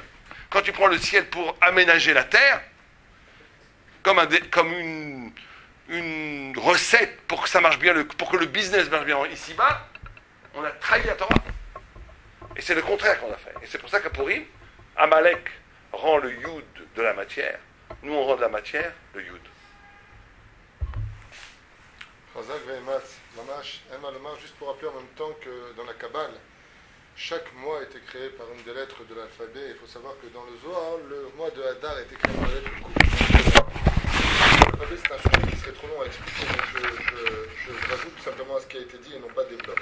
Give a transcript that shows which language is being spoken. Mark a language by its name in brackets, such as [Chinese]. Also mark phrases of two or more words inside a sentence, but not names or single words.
[French] Quand tu prends le ciel pour aménager la terre, comme une recette pour que ça marche bien, pour que le business marche bien ici-bas, on a trahi la Torah. Et c'est le contraire qu'on a fait. Et c'est pour ça qu'à Purim, Amalek rend le yud de la matière. Nous, on rend de la matière le yud. [Hebrew] חזק ואמץ ממש, [French] juste pour rappeler en même temps que dans la Kabbale, chaque mois était créé par une des lettres de l'alphabet. Il faut savoir que dans le Zohar, le mois de Hadar a été créé par la lettre Kouf. L'alphabet, c'est un sujet qui serait trop long à expliquer, donc je rajoute simplement à ce qui a été dit et non pas développe.